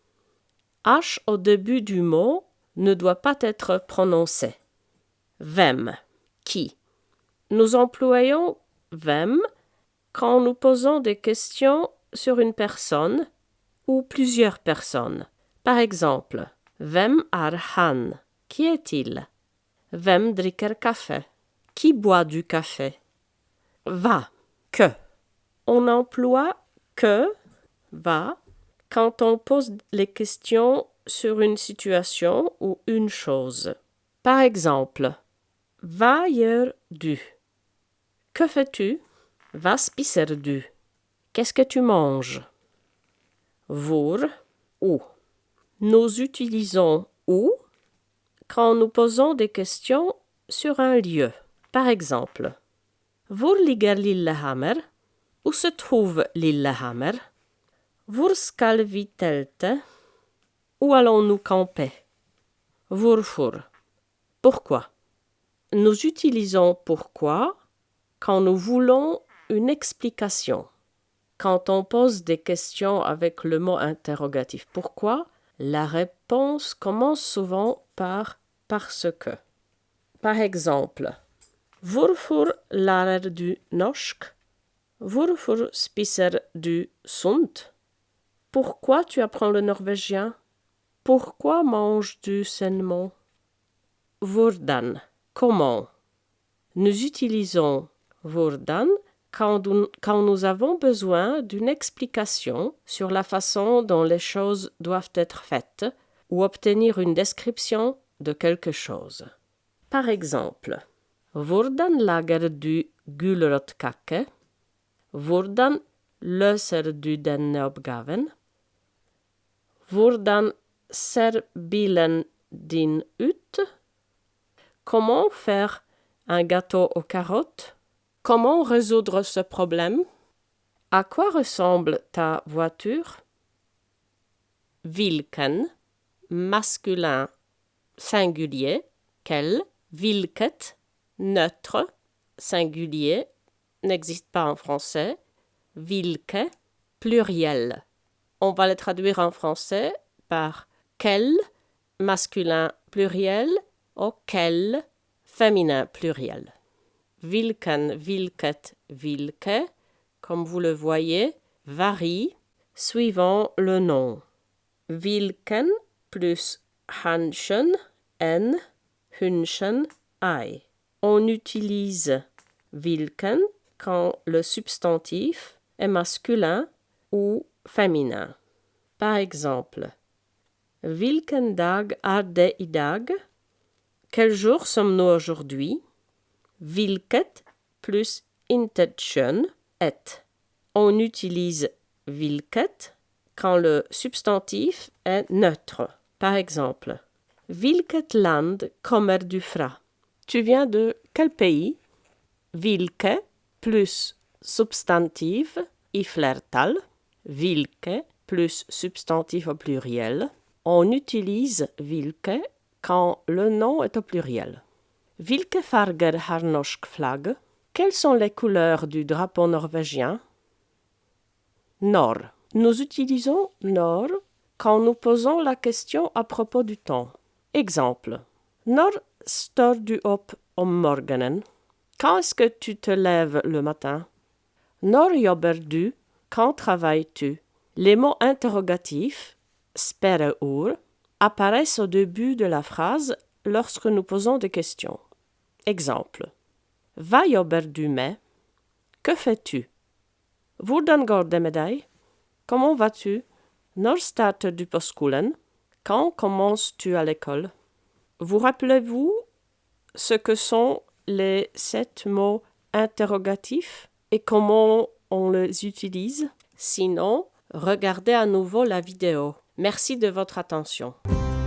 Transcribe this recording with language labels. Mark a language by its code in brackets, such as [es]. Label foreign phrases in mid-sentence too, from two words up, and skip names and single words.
[fr] H au début du mot ne doit pas être prononcé. Hvem, qui. Nous employons hvem quand nous posons des questions sur une personne ou plusieurs personnes. Par exemple, [no] hvem han? [fr] Qui est-il? [no] Hvem drikker kaffe? [fr] Qui boit du café? Va, que. On emploie que, va, quand on pose les questions sur une situation ou une chose. Par exemple, [no] hva gjør du? [fr] Que fais-tu? [no] Hva spiser du? [fr] Qu'est-ce que tu manges? Hvor, où. Nous utilisons où quand nous posons des questions sur un lieu. Par exemple, [no] hvor ligger Lillehammer? [fr] Où se trouve Lillehammer? [no] Hvor skal vi telte? [fr] Où allons-nous camper? Hvorfor. Pourquoi. Nous utilisons pourquoi quand nous voulons une explication. Quand on pose des questions avec le mot interrogatif pourquoi, la réponse commence souvent par parce que. Par exemple, [no] hvorfor lærer du norsk? Hvorfor spiser du sunt? [fr] Pourquoi tu apprends le norvégien? Pourquoi manges-tu sainement? Hvordan, comment. Nous utilisons hvordan quand nous avons besoin d'une explication sur la façon dont les choses doivent être faites ou obtenir une description de quelque chose. Par exemple, [no] hvordan lager du gulrotkake? Hvordan løser du denne oppgaven? Hvordan ser bilen din ut? [fr] Comment faire un gâteau aux carottes? Comment résoudre ce problème? À quoi ressemble ta voiture? Hvilken, masculin singulier, quel, hvilket, neutre, singulier, n'existe pas en français, hvilke, pluriel. On va le traduire en français par quel, masculin pluriel, ou quel, féminin pluriel. [no] Hvilken, hvilket, hvilke, [fr] comme vous le voyez, varie suivant le nom. [no] Hvilken plus hanschen, en, hunschen, ei. [fr] On utilise hvilken quand le substantif est masculin ou féminin. Par exemple, [no] hvilken dag det i dag? [fr] Quel jour sommes-nous aujourd'hui? [no] Hvilket plus intention est. [fr] On utilise hvilket quand le substantif est neutre. Par exemple, [no] hvilket land kommer du fra? [fr] Tu viens de quel pays? [no] Hvilke plus substantif i flertall. [fr] Hvilke plus substantif au pluriel. On utilise hvilke quand le nom est au pluriel. [no] Hvilke farger har norsk flagg? [fr] Quelles sont les couleurs du drapeau norvégien? Når. Nous utilisons når quand nous posons la question à propos du temps. Exemple. [no] Når står du opp om morgenen? [fr] Quand est-ce que tu te lèves le matin? [no] Når jobber du? [fr] Quand travailles-tu? Les mots interrogatifs, spørreord, apparaissent au début de la phrase lorsque nous posons des questions. Exemple. [no] Hva jobber du med? [fr] Que fais-tu? [no] Hvordan går det med deg? [fr] Comment vas-tu? [no] Når starter du på skolen? [fr] Quand commences-tu à l'école? Vous rappelez-vous ce que sont les 7 mots interrogatifs et comment on les utilise. Sinon, regardez à nouveau la vidéo. Merci de votre attention.